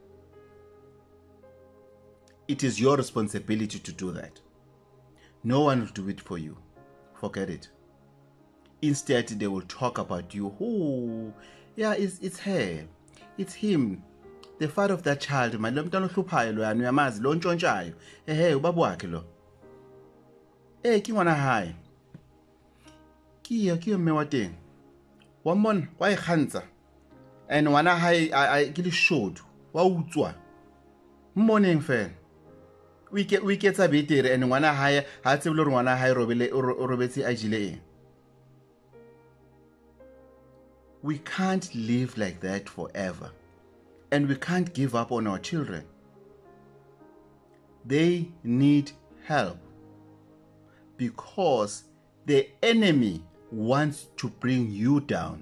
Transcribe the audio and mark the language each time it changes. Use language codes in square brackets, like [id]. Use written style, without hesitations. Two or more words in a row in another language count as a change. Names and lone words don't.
[en] It is your responsibility to do that. No one will do it for you. Forget it. Instead, they will talk about you. Oh, yeah, it's her. It's him. The father of that child. [zu] My lomntwana ohluphayo lo yana uyamazi lo ntshontshayo. Ubaba wakhe lo. [st] Ke ngwana hae. Ke mme wa teng. Wa mmona wa ikgantsha. And ngwana hae ke leshodu. Wa utswa. Mmoneng fela. [en] We get a [st] betere and ngwana hae ha tsebe le ngwana hae robetse a jile eng. [en] We can't live like that forever. And we can't give up on our children. They need help, because the enemy wants to bring you down.